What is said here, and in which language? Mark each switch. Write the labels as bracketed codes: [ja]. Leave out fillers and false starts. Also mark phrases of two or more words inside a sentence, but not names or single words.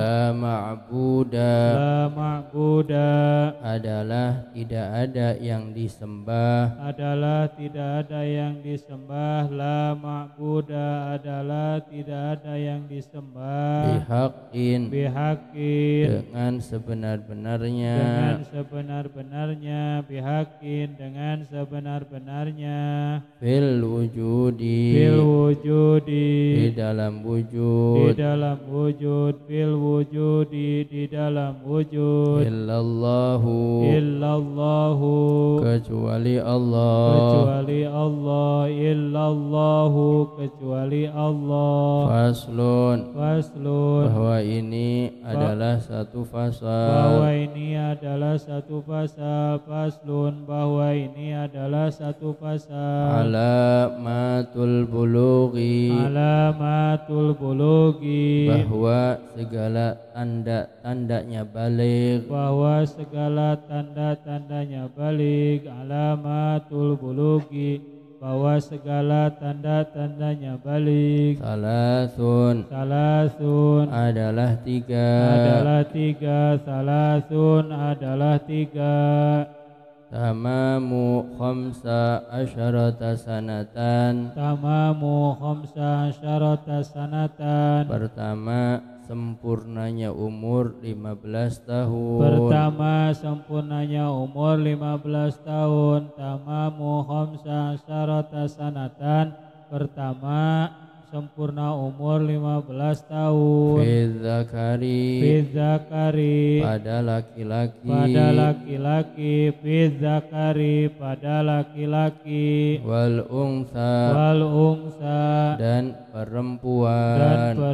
[ar] لا معبود. لا معبود. [ms] Adalah tidak ada yang disembah. Adalah tidak ada yang disembah. [ar] لا معبود [ms] adalah tidak ada yang disembah. [ar] Bihaqqin. Bihaqqin. [ms] Dengan sebenar-benarnya. Dengan sebenar-benarnya. [ar] Bihaqqin. [ms] Dengan sebenar-benarnya. [ar] في الوجود. في الوجود. [ms] Di dalam wujud. Di dalam wujud. [ar] في الوجود. [ms] Di dalam wujud. [ar] Illallahu. Illallahu. [ms] Kecuali Allah. Kecuali Allah. Illallahu. Kecuali Allah. [ar] Faslun. Faslun. [ms] Bahwa ini adalah satu fasal. Bahwa ini adalah satu pasal. [ar] Faslun. [ms] Bahwa ini adalah satu pasal. [ar] علامات البلوغ. علامات البلوغ. [ms] Bahwa segala tanda-tandanya baligh. Bahwa segala tanda-tandanya baligh. [ar] علامات البلوغ. [ms] Bahwa segala tanda-tandanya baligh. [ar] Salasun. Salasun. [ms] Adalah tiga. Adalah tiga. Salasun adalah tiga. [ar] تمام خمسة عشرة سنة. تمام خمسة عشرة سنة. [ms] Pertama, sempurnanya umur 15 tahun. Pertama, sempurnanya umur 15 tahun. [ar] تمام خمسة عشرة سنة. [ms] Pertama, sempurna umur 15 tahun. [ar] Fi Zakari [ms] pada laki-laki. pada laki-laki. [ar] في الذكر [ms] pada laki-laki. [ar] والأنثى [ms] dan perempuan.